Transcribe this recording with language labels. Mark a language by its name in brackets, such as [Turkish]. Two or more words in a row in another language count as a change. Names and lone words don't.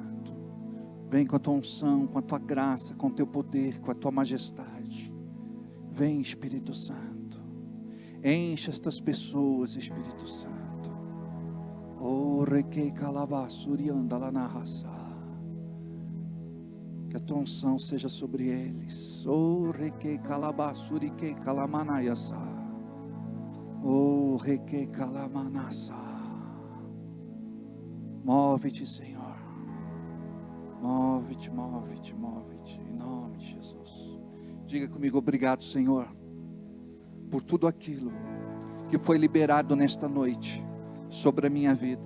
[Portuguese] Vem com a tua unção, com a tua graça, com o teu poder, com a tua majestade. Vem, Espírito Santo. Enche estas pessoas, Espírito Santo. Oh, requei calabassuri anda lá na raça. Que a tua unção seja sobre eles. Oh, requei calabassuri que calamanayasa. Oh, requei calamanasa. Move-te, Senhor. Move-te, move-te, move-te. Em nome de Jesus. Diga comigo, obrigado, Senhor, por tudo aquilo que foi liberado nesta noite sobre a minha vida.